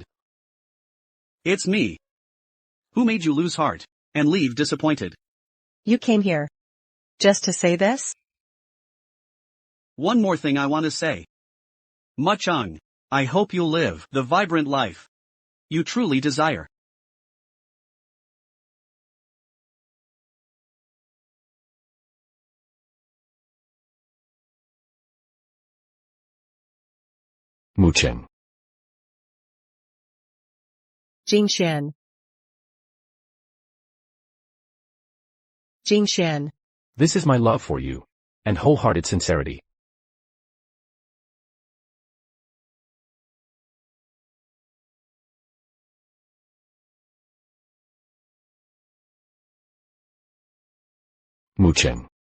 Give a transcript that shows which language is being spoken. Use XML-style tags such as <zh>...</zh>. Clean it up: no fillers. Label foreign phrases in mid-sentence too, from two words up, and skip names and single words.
<en>It's me. Who made you lose heart and leave disappointed? You came here just to say this? One more thing I want to say. Mu Cheng, I hope you'll live the vibrant life you truly desire. Mu Cheng. Jingxuan. Jingxuan. This is my love for you. And wholehearted sincerity. Mu Cheng.</en>